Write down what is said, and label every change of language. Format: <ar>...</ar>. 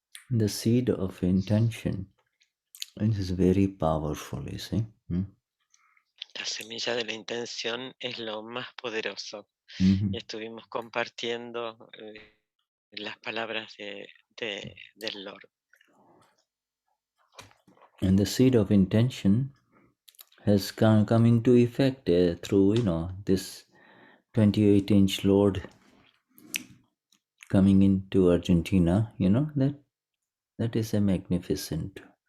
<en>The seed of intention, it is very powerful, you see.</en> <es>La semilla de la intención es lo más poderoso. Mm-hmm. Y estuvimos compartiendo las palabras del Lord.</es> <en>And the seed of intention has come into effect through, this 28-inch Lord coming into Argentina, that is a magnificent</en>